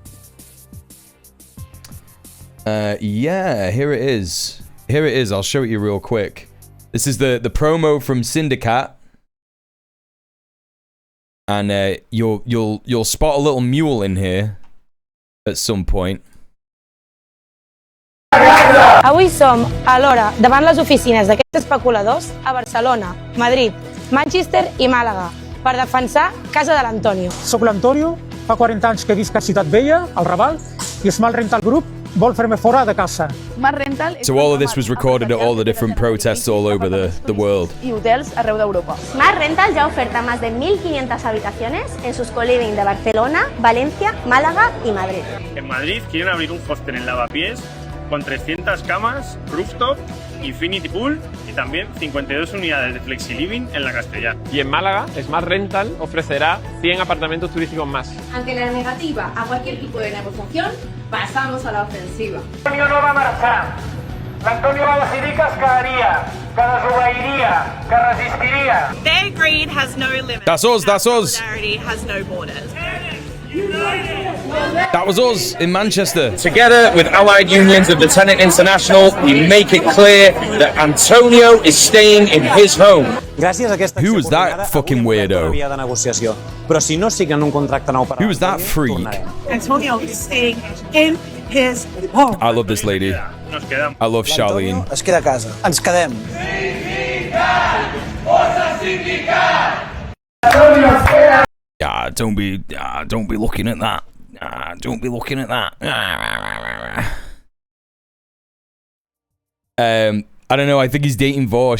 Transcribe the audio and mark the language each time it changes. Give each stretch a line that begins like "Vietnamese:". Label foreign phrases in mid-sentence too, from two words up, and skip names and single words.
English: Yeah, here it is. I'll show it you real quick. This is the promo from Sindicat, and you'll spot a little mule in here at some point.
Catalan: Avui som, alhora, davant les oficines d'aquests especuladors a Barcelona, Madrid, Manchester i Màlaga per defensar casa de l'Antonio. Soc l'Antonio, fa 40 anys que visc a Ciutat Vella, al Raval, i el Smart Rental Group vol fer-me fora de casa.
English: So all of this was recorded at all the different protests all over the world.
Catalan: Y hotels arreu d'Europa.
Spanish: Smart Rental ya oferta más de 1.500 habitaciones en sus co-living de Barcelona, Valencia, Málaga y Madrid. En Madrid quieren abrir un hostel en Lavapiés con 300 camas, rooftop,
English: infinity pool
Spanish: y también 52 unidades de flexiliving en la Castellana. Y en Málaga, Smart Rental ofrecerá 100 apartamentos turísticos más. Ante la negativa a cualquier tipo de negociación, pasamos a la ofensiva.
Catalan: L'Antonio no va marxar. L'Antonio va decidir que es quedaria, que desobeiria, que resistiria.
English: Their greed has no limits. That's us. Solidarity has no borders. That was us in Manchester. Together with allied unions of the Tenant International, we make it clear that Antonio is staying in his home. Who was that fucking weirdo? Who was that freak? Antonio is staying in his home. I love this lady. I love Charlene.
Catalan: Es queda a casa. Ens quedem.
English: Yeah, don't be looking at that. Don't be looking at that. I don't know. I think he's dating Vorsh.